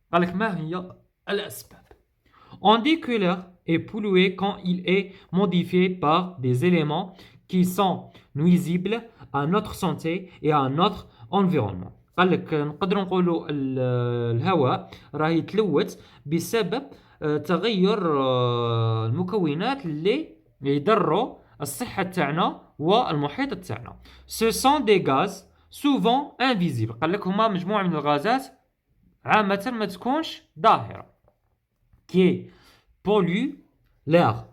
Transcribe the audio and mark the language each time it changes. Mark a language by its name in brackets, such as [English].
[Arabic] قال لك ما هي الأسباب؟ [French] On dit que l'air est pollué quand il est modifié par des éléments qui sont nuisibles à notre santé et à notre environnement. [Arabic] قال لك نقدروا نقولوا الهواء راه يتلوث بسبب تغير المكونات اللي يضروا الصحة تاعنا والمحيط تاعنا. [French] Ce sont des gaz souvent invisibles. [Arabic] قال لك هما مجموعة من الغازات عامة ما تكونش ظاهرة [French] qui pollue l'air.